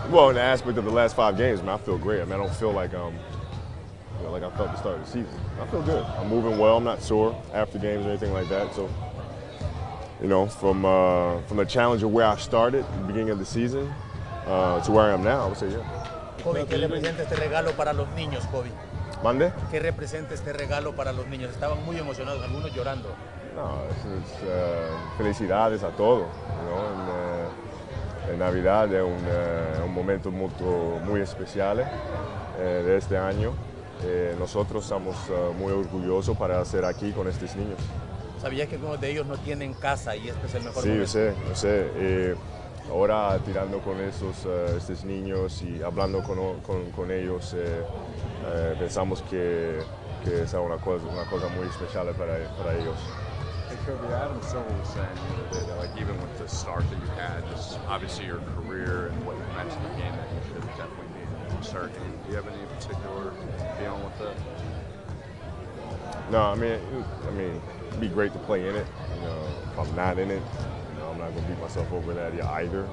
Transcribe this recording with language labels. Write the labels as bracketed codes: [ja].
[en] Well, in the aspect of the last 5 games, man, I feel great. I mean, I don't feel like like I felt at the start of the season. I feel good. I'm moving well. I'm not sore after games or anything like that. So, you know, from the challenge of where I started at the beginning of the season to where I am now, I would say, yeah. [es] Kobe, ¿qué representa este regalo para los niños, Kobe? ¿Mande? ¿Qué representa este regalo para los niños? Estaban muy emocionados, algunos llorando. No, es felicidades a todos, ¿no? En Navidad es un momento muy especial de este año. Nosotros estamos muy orgullosos para estar aquí con estos niños. ¿Sabías que algunos de ellos no tienen casa y este es el mejor sí, momento? Sí, yo sé. Ahora tirando con estos niños y hablando con ellos, pensamos que es una cosa muy especial para ellos. [en] Hey, Kobe, Adam Silver was saying the other day that, like, even with the start that you had, just obviously your career and what you meant to the game, that you should have definitely been starting. Do you have any particular feeling with that? No, I mean, it'd be great to play in it. You know, if I'm not in it, I'm not going to beat myself over that either.